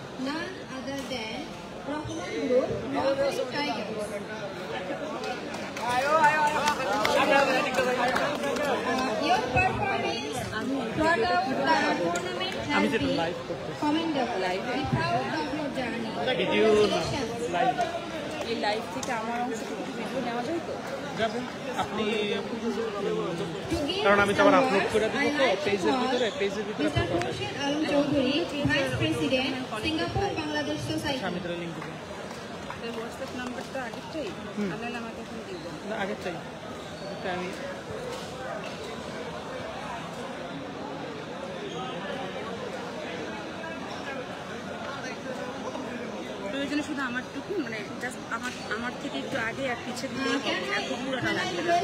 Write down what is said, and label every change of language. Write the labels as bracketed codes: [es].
[en] None other than Rahman Group, Northern Tigers. Your performance throughout the tournament has been commendable. Be proud of your journey. Congratulations. [bn] এই live থেকে আমার অংশটুকু video নেওয়া যায় তো যাবেন আপনি কারণ আমি তো আবার আপলোড করে দেব তো পেজের ভিতরে [en] Mr. Khurshid Alam Chowdhury, Vice President, Singapore Bangladesh Society. [bn] আমি তোর লিংক দেব এই হোয়াটসঅ্যাপ নাম্বারটা আগেরটাই আনলে আমাকে এখন দিয়ে দাও না আগেরটাই এটা আমি প্রয়োজনে শুধু আমারটুকু মানে জাস্ট আমার থেকে একটু আগে আর পিছে দিয়ে এত পুরোটা লাগবে